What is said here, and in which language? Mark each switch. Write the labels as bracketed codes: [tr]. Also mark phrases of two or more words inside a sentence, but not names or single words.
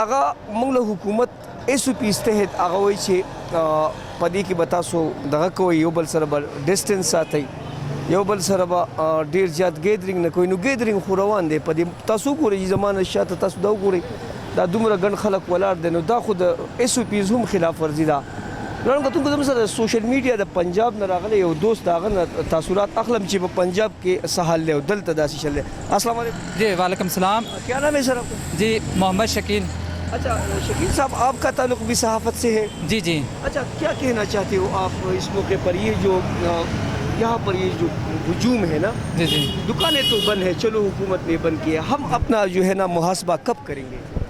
[ps] هغه موږ له حکومت ایس او پیز تحت هغه وایي چې په دې کې به تاسو دغه کوئ یو بل سره به ډسټنس ساتئ یو بل سره به ډېر زیات ګیدرینګ نه کوئ نو ګیدرینګ خو روان دی په دې تاسو وګورئ چې زما نه شاته تاسو دا وګورئ دا دومره ګڼ خلک ولاړ دی نو دا خو د ایس او پیز هم خلاف ورزي ده ګرانو کتونکو زموږ سره [en] social media [ps] د پنجاب نه راغلی یو دوست د هغه نه تاثرات اخلم چې په پنجاب کې څه حال دی او دلته داسې چل دی [ar] السلام علیکم [ur] جی وعلیکم السلام کیا نام ہے سر آپ کا جی محمد شکیل اچھا شکیل صاحب آپ کا تعلق بھی صحافت سے ہے جی جی اچھا کیا کہنا چاہتے ہو آپ اس موقع پر یہ جو یہاں پر یہ جو ہجوم ہے نا جی جی دکانیں تو بند ہے چلو حکومت نے بند کیا ہم اپنا جو ہے نا محاسبہ کب کریں گے